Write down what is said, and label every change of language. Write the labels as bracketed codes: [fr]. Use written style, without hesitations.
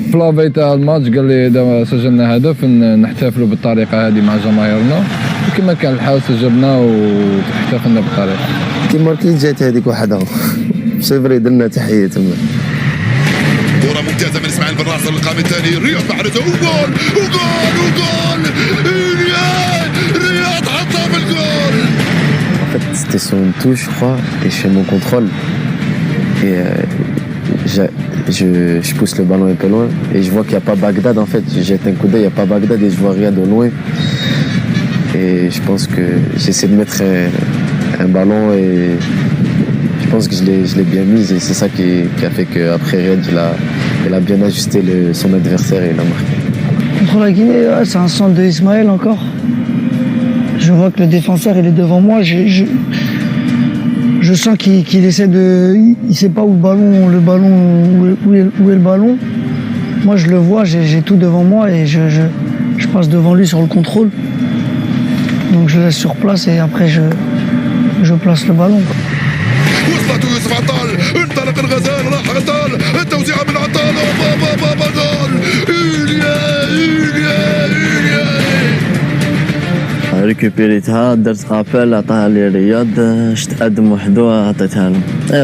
[ar] في لافي تاع الماتش قال لي دابا سجلنا هدف نحتفلوا بالطريقه هذه مع جماهيرنا، وكما كان الحال سجلنا واحتفلنا بالطريقه. كي ماركي جات هذيك وحده صفري درنا تحيه تما. كرة ممتازة من اسماعيل بن ناصر للقائم الثاني، رياض محرزة وجول وجول وجول، رياض حطها في الجول. [fr] En fait, c'était sur une touche, je crois, et je fais mon contrôle. Et je pousse le ballon un peu loin, et je vois qu'il n'y a pas Bagdad en fait. Je jette un coup d'œil, il n'y a pas Bagdad, et je vois Riyad de loin. Et je pense que j'essaie de mettre un ballon, et je pense que je l'ai bien mise, et c'est ça qui a fait qu'après Riyad, il a bien ajusté son adversaire et il a marqué. Contre la Guinée, c'est un centre de Ismaël encore. Je vois que le défenseur il est devant moi. Je sens qu'il essaie de, il sait pas où est le ballon. Moi je le vois, j'ai tout devant moi et je passe devant lui sur le contrôle. Donc je laisse sur place et après je place le ballon. [ar] وصلت يوسف عطال، انطلق الغزال، راح عطال، التوزيعة من عطال، بابا جول، إيليا ريكوبيريتها درت ابل عطاها لي رياض، شت ادم وحدو عطيتها له.